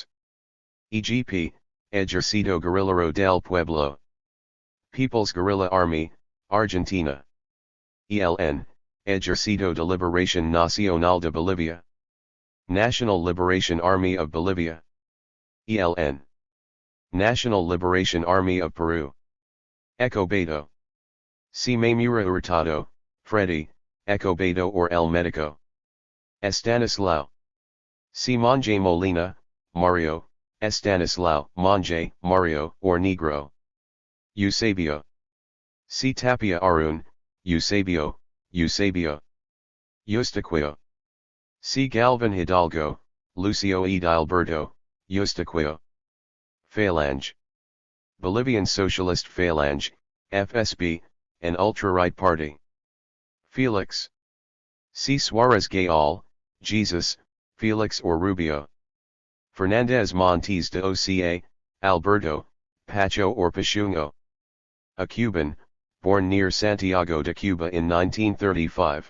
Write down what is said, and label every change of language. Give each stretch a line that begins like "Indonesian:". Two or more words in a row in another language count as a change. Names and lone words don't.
Spanish: EGP, Ejército Guerrillero del Pueblo.
English: People's Guerrilla Army, Argentina.
Spanish: ELN, Ejército de Liberación Nacional de Bolivia.
English: National Liberation Army of Bolivia.
Spanish: ELN.
English: National Liberation Army of Peru. Ecobedo. C. Mamura Hurtado, Freddy, Ecobedo or
Spanish: El Medico.
English: Estanislao. C. Monje Molina, Mario, Estanislao, Monje, Mario, or Negro. Eusebio. C. Tapia Arun, Eusebio, Eusebio. Eustaquio. C. Galvan Hidalgo, Lucio Edilberto, Eustaquio. Phalange. Bolivian Socialist Phalange, FSB, an ultra-right party. Felix. C. Suarez Gayal, Jesus, Felix or Rubio. Fernandez Montes de Oca, Alberto, Pacho or Pachungo. A Cuban, born near Santiago de Cuba in 1935.